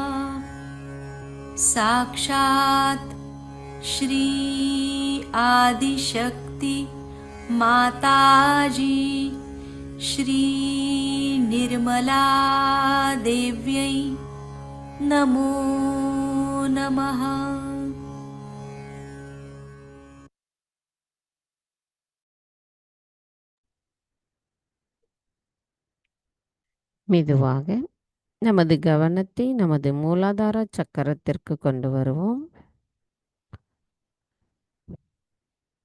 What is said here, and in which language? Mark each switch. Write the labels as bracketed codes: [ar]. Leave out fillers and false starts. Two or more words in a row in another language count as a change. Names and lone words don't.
[sa] साक्षात् श्री आदिशक्ति माताजी श्री निर्मला देव्यै नमो नमः। [ta] மெதுவாக நமது கவனத்தை நமது மூலாதார சக்கரத்திற்கு கொண்டு வருவோம்.